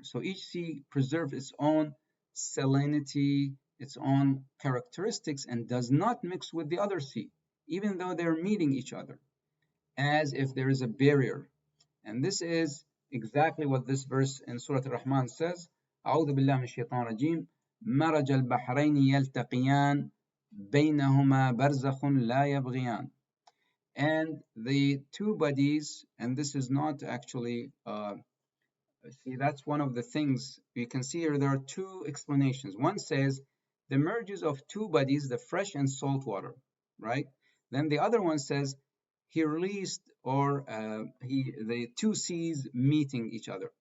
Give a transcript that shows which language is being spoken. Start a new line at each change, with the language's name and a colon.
English: So each sea preserves its own salinity, its own characteristics, and does not mix with the other sea, even though they're meeting each other, as if there is a barrier. And this is exactly what this verse in Surah Al-Rahman says.
Arabic: أعوذ بالله من الشيطان الرجيم مرج البحرين يلتقيان بينهما برزخ لا يبغيان.
English: And the two bodies, and this is not actually, see, that's one of the things you can see here. There are two explanations. One says the merges of two bodies, the fresh and salt water, right? Then the other one says he released, or the two seas meeting each other.